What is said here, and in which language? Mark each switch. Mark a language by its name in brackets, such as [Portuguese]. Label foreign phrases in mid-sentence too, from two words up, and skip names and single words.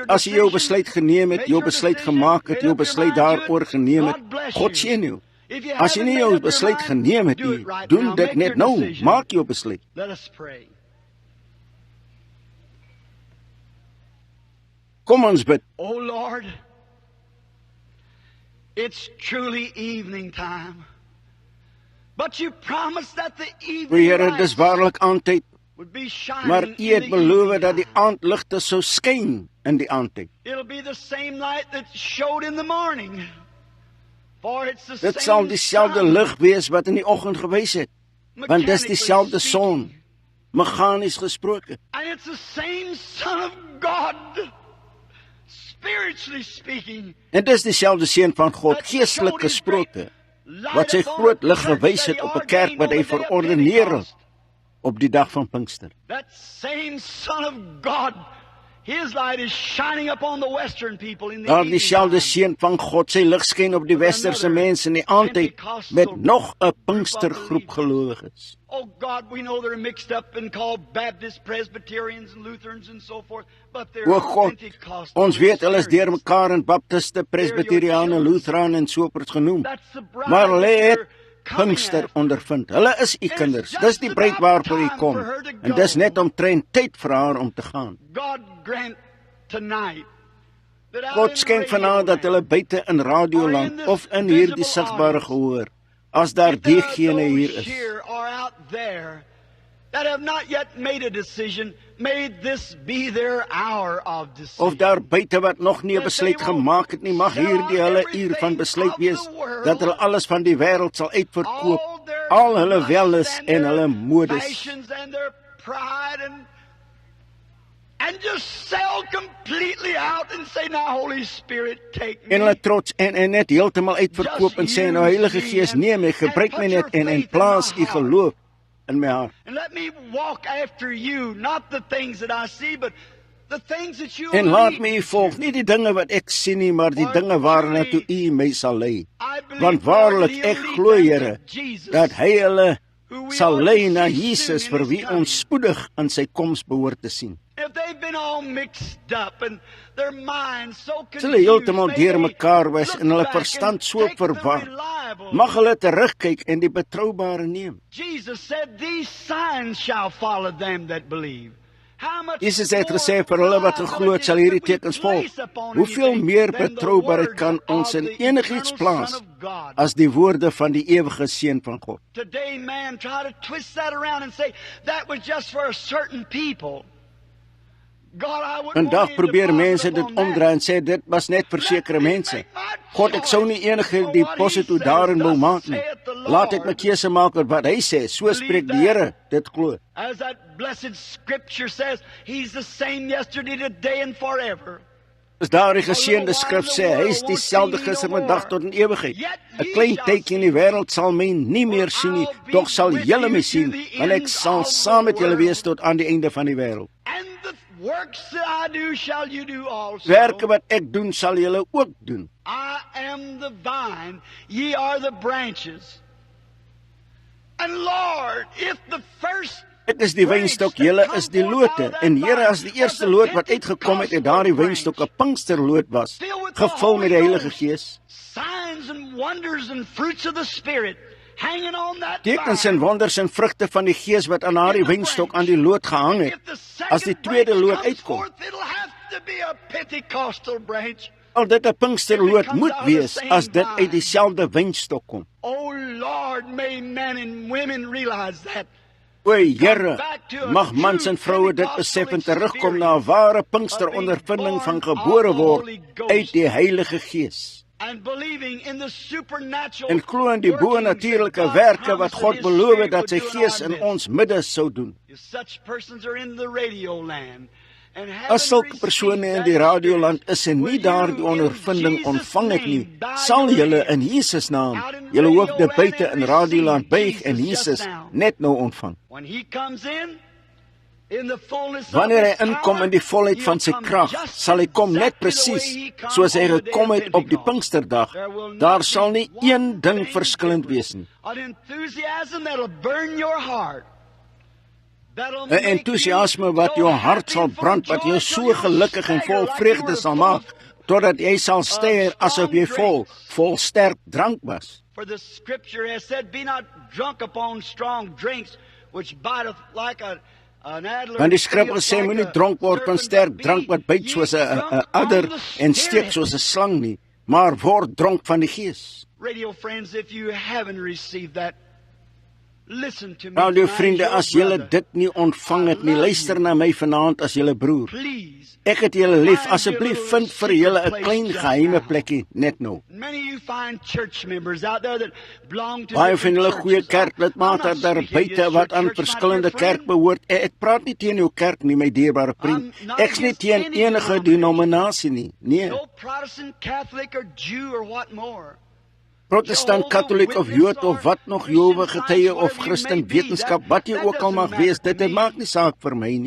[Afrikaans] As jy jou besluit geneem het, jou besluit gemaak het, jou besluit daaroor geneem het, God seën jou. As jy nie jou besluit geneem het nie, doen dit net nou, maak jou besluit. Kom ons bid. [English] Oh Lord, it's truly evening time. But you promised that the evening [Afrikaans] Here, dis waarlik aandtyd, [English] would be shining [Afrikaans] maar [English] in [Afrikaans] U het [English] the [Afrikaans] beloof [English] evening [Afrikaans] dat die [English] time. [Afrikaans] aandligte sou skyn in die aandtyd. [English] It'll be the same light that showed in the morning. For it's the [Afrikaans] Dit sal [English] same [Afrikaans] dieselfde [English] sun, [Afrikaans] lig wees wat in die oggend gewys het, want dis dieselfde son, [English] speaking. [Afrikaans] meganies gesproke. [English] And it's the same Son of God, spiritually speaking. [Afrikaans] En dis dieselfde seun van God, [English] that [Afrikaans] geestelik [English] showed his [Afrikaans] gesproke, [English] great light [Afrikaans] wat sy [English] upon [Afrikaans] groot [English] the [Afrikaans] lig [English] church [Afrikaans] gewys [English] that [Afrikaans] het [English] he [Afrikaans] op 'n kerk wat hy [English] ordained on the day of [Afrikaans] verordeneer het [English] Pentecost. [Afrikaans] op die dag van Pinkster. [English] That same Son of God, His light is shining upon the Western people in the [Afrikaans] Daar [English] evening [Afrikaans] dieselfde [English] time. [Afrikaans] seun van God, sy lig skyn op die westerse mense in die aandtyd met nog 'n Pinkstergroep gelowiges. [English] Oh God, we know they're mixed up and called Baptists, Presbyterians and Lutherans and so forth, but they're [Afrikaans] O God, [English] Pentecostal. [Afrikaans] ons weet hulle is [English] Syrians. [Afrikaans] deur mekaar in Baptiste, Presbyteriane, Lutherane en soorts genoem. [English] That's the bride [Afrikaans] Maar hulle [English] that [Afrikaans] het [English] you're coming [Afrikaans] Pinkster [English] after. [Afrikaans] ondervind. Hulle is u kinders. Dis die bruid waarvoor u kom. En dis net omtrent tyd vir haar om te gaan. [English] God grant tonight that out [Afrikaans] God [English] in [Afrikaans] skenk [English] radio [Afrikaans] vanaand dat hulle [English] land, [Afrikaans] buite in radioland of in hierdie sigbare gehoor, as daar [English] if there are [Afrikaans] diegene hier [English] those [Afrikaans] is, [English] here or out there that have not yet made a decision, may this be their hour of decision. [Afrikaans] of daar buite wat nog nie 'n besluit gemaak het nie, mag hierdie hulle uur van besluit wees, dat hulle alles van die wêreld sal uitverkoop, [English] All their [Afrikaans] al hulle [English] lusts [Afrikaans] welles [English] and [Afrikaans] en [English] their [Afrikaans] hulle modes, [English] passions and their pride and just sell completely out and say, now Holy Spirit, take me. [Afrikaans] en hulle trots en net heeltemal uitverkoop en sê, nou Heilige Gees, neem my, gebruik my net en plaas u geloof in my hart. [English] And let me walk after you, not the things that I see, but the things that you [Afrikaans] En [English] lead [Afrikaans] laat my [English] me [Afrikaans] u volg, [English] to. [Afrikaans] nie die dinge wat ek sien nie, maar die dinge waarna toe u my sal lei. [English] I believe, [Afrikaans] Want [English] Lord, [Afrikaans] waarlik, [English] that [Afrikaans] ek [English] he'll [Afrikaans] glo, [English] lead them [Afrikaans] Here, [English] to Jesus, [Afrikaans] dat hy hulle [English] who we [Afrikaans] sal [English] are [Afrikaans] lei [English] to [Afrikaans] na [English] see [Afrikaans] Jesus [English] soon in [Afrikaans] vir wie [English] his coming. [Afrikaans] ons spoedig in sy koms behoort te sien. [English] If they've been all mixed up and their minds so [Afrikaans] As hulle [English] confused, [Afrikaans] heeltemal [English] may [Afrikaans] deur [English] they [Afrikaans] mekaar was [English] look [Afrikaans] en hulle [English] back [Afrikaans] verstand [English] and [Afrikaans] so [English] take the [Afrikaans] verwar, [English] reliable. [Afrikaans] mag hulle terugkyk en die betroubare neem. [English] Jesus said, these signs shall follow them that believe. How much [Afrikaans] Jesus het [English] more [Afrikaans] gesê vir hulle wat geglo het, sal hierdie [English] reliability [Afrikaans] tekens [English] could we [Afrikaans] volg. [English] place upon [Afrikaans] Hoeveel [English] anything [Afrikaans] meer [English] than the [Afrikaans] betroubaarheid [English] words [Afrikaans] kan ons [English] of [Afrikaans] in [English] the [Afrikaans] enigiets [English] eternal [Afrikaans] plaas [English] Son of God? [Afrikaans] as die woorde van die ewige seun van God? [English] Today man try to twist that around and say that was just for a certain people. God, I wouldn't [Afrikaans] Vandag [English] want you to [Afrikaans] probeer [English] deposit [Afrikaans] mense dit [English] upon that. [Afrikaans] omdraai en sê dit was net vir sekere mense. God, ek sou nie enige deposito daarin wou maak nie. Laat ek my keuse maak oor wat hy sê, so spreek die Here, dit glo. [English] As that blessed scripture says, He's the same yesterday, today, and forever. [Afrikaans] As daardie geseënde skrif sê, hy is dieselfde gister, vandag tot in ewigheid. 'n Klein tydjie in die wêreld sal my nie meer sien nie, tog sal julle my sien, want ek sal saam met julle wees tot aan die einde van die wêreld. [English] And the works that I do shall you do also. [Afrikaans] Werke wat ek doen, sal julle ook doen. [English] I am the vine, ye are the branches. And Lord, if the first [Afrikaans] Ek is die wynstok, julle is die lote. En Here, as die eerste loot wat uitgekom het, daardie wynstok 'n Pinksterloot was, gevul met die Heilige Gees, [English] signs and wonders and fruits of the Spirit hanging on that [Afrikaans] tekens [English] vine. [Afrikaans] en wonders en vrugte van die Gees wat aan daardie wynstok aan die loot gehang het, [English] If the second [Afrikaans] as die tweede [English] branch [Afrikaans] loot [English] comes [Afrikaans] uitkom. [English] forth, it'll have to be a Pentecostal branch. [Afrikaans] Al dit 'n Pinksterloot moet wees as dit uit dieselfde wynstok kom. [English] Oh Lord, may men and women realize that. [Afrikaans] O Here, mag mans en vroue dit besef en terugkom na 'n ware Pinksterondervinding van gebore word uit die Heilige Gees. [English] And believing in the supernatural [Afrikaans] En glo in die bo-natuurlike werke wat God beloof het dat sy Gees in ons midde sou doen. [English] If such persons are in the radio land and [Afrikaans] As sulke persone in die radioland is en nie daardie ondervinding ontvang het nie, sal julle in Jesus naam julle hoofde buite in radioland buig en Jesus net nou ontvang. [English] when he comes in the fullness [Afrikaans] Wanneer hy [English] of his [Afrikaans] inkom in die volheid van sy krag, sal hy kom net presies soos hy gekom het op die Pinksterdag. Daar sal nie een ding verskillend wees nie. [English] An enthusiasm that'll burn your heart. [Afrikaans] 'n entoesiasme wat jou hart sal brand, wat jou so gelukkig en vol vreugde sal maak, totdat jy sal stare asof jy vol sterk drank was. [English] For the scripture has said, be not drunk upon strong drinks, which biteth like an adder. [Afrikaans] Want die skrif sê, moenie dronk word van sterk drank wat byt soos 'n adder en steek soos 'n slang nie, maar word dronk van die Gees. [English] Radio friends, if you haven't received that, listen to me. [Afrikaans] Radio [English] tonight, [Afrikaans] vriende, [English] your [Afrikaans] as julle [English] brother. [Afrikaans] dit nie ontvang het nie, luister na my vanaand as julle broer. [English] Please. [Afrikaans] Ek het julle lief, asseblief vind vir julle 'n klein geheime plekkie net nou. [English] Many of you find church members out there that belong to [Afrikaans] Baie van julle [English] different [Afrikaans] goeie [English] churches. [Afrikaans] kerklidmate [English] I'm not [Afrikaans] daar [English] speaking [Afrikaans] buite [English] against [Afrikaans] wat [English] your [Afrikaans] aan [English] church, my [Afrikaans] verskillende [English] dear friend. [Afrikaans] kerk behoort. Ek praat nie teen jou kerk nie, my dierbare vriend. [English] I'm not [Afrikaans] Ek's nie [English] against [Afrikaans] teen [English] any [Afrikaans] enige denominasie nie. Nee. [English] No Protestant, Catholic, or Jew, or what more. [Afrikaans] Protestant, Katholiek of Jood of wat nog Jehovah getuie of Christen wetenskap, wat jy ook al mag wees, dit maak nie saak vir my nie.